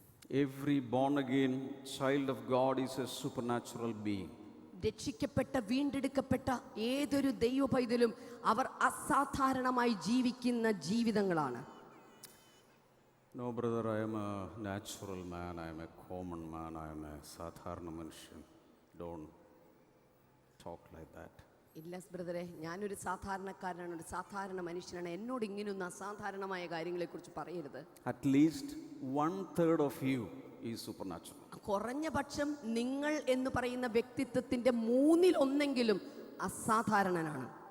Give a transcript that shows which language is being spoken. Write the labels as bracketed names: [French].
[English] Every born again child of God is a supernatural being. [Malayalam] രക്ഷിക്കപ്പെട്ട, വീണ്ടെടുക്കപ്പെട്ട ഏതൊരു ദൈവ പൈതലും അവർ അസാധാരണമായി ജീവിക്കുന്ന ജീവിതങ്ങളാണ്. [English] No brother, I am a natural man, I am a common man, I am a [Malayalam] സാധാരണ മനുഷ്യൻ. [English] Don't talk like that. [Malayalam] ഇല്ല ബ്രദറെ, ഞാനൊരു സാധാരണക്കാരനാണ്, ഒരു സാധാരണ മനുഷ്യനാണ്, എന്നോട് ഇങ്ങനെയൊന്നും അസാധാരണമായ കാര്യങ്ങളെക്കുറിച്ച് പറയരുത്. [English] At least 1/3 of you is supernatural. [Malayalam] കുറഞ്ഞ പക്ഷം നിങ്ങൾ എന്ന് പറയുന്ന വ്യക്തിത്വത്തിന്റെ 1/3 അസാധാരണനാണ്.